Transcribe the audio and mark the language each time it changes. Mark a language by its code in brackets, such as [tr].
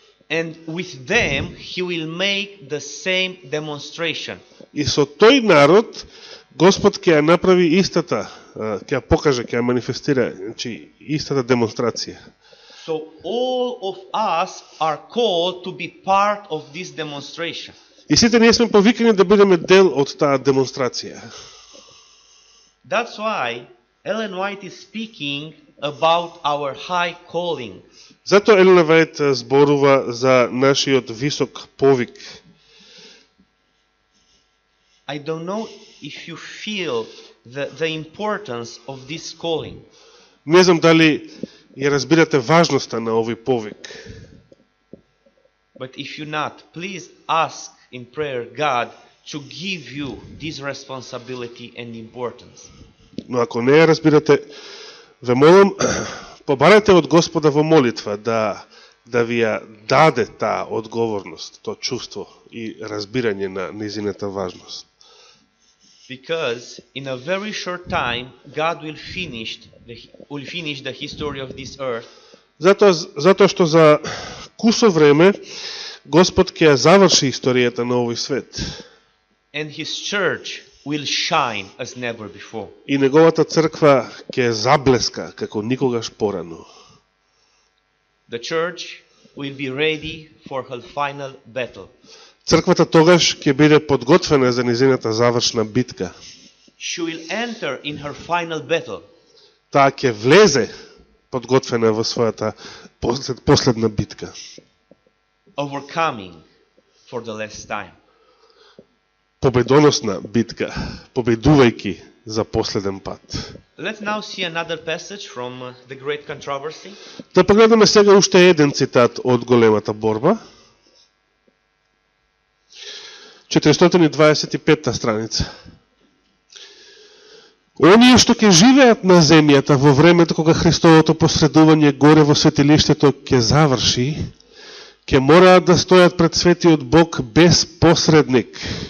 [en] and with them he will make the same demonstration. [mk] и со тој народ Господ ќе ја направи истата, ќе ја покаже, ќе ја манифестира, значи истата демонстрација. [en] So all of us are called to be part of this demonstration. [mk] И сите ние сме повикани да бидеме дел од таа демонстрација. [en] That's why Ellen White is speaking about our high calling. [mk] Затоа Елена Вајт зборува за нашиот висок повик. [en] I don't know if you feel the importance of this calling. [mk] Не знам дали ја разбирате важноста на овој повик. [en] But if you not, please ask in prayer God to give you this responsibility and importance. [mk] Но ако не ја разбирате, ве молам, побарате од Господа во молитва да ви ја даде таа одговорност, тоа чувство и разбирање на незината важност. [en] Because in a very short time God will finish the history of this earth. [mk] Затоа што за кусо време Господ ќе ја заврши историјата на овој свет. [en] And his church will shine as never before. [mk] И неговата црква ќе заблеска како никогаш порано. [en] The church will be ready for her final battle. [mk] Црквата тогаш ќе биде подготвена за незината завршна битка. [en] She will enter in her final battle. [mk] Таа ќе влезе подготвена во својата последна битка. [en] Overcoming for the last time. [mk] Победоносна битка, победувајќи за последен пат. [en] Let's now see another passage from the Great Controversy. [mk] Да погледнеме сега уште еден цитат од големата борба. 425 страница. Оние што ќе живеат на земјата во времето кога Христовото посредување горе во светилиштето ќе заврши, ќе мораат да стојат пред светиот Бог без посредник.